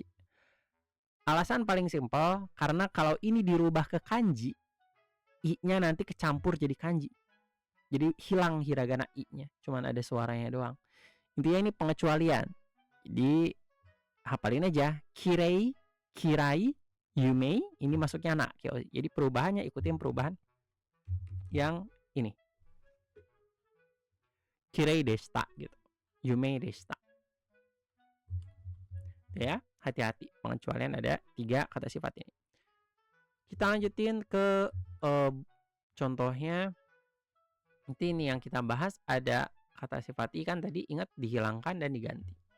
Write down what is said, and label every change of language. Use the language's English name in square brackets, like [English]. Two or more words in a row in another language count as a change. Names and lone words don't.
[Indonesian] Alasan paling simpel karena kalau ini dirubah ke kanji, i-nya nanti kecampur jadi kanji. Jadi hilang hiragana i-nya, cuman ada suaranya doang. Intinya ini pengecualian. Jadi hafalin aja. [Japanese] きれい、きらい、ゆうめい, [Indonesian] ini masuknya [Japanese] なきょうし. [Indonesian] Jadi perubahannya ikutin perubahan yang ini. [Japanese] きれいでした gitu. ゆうめいでした. [Indonesian] Ya, hati-hati. Pengecualian ada 3 kata sifat ini. Kita lanjutin ke contohnya. Nanti ini yang kita bahas ada kata sifat i kan tadi, ingat dihilangkan dan diganti.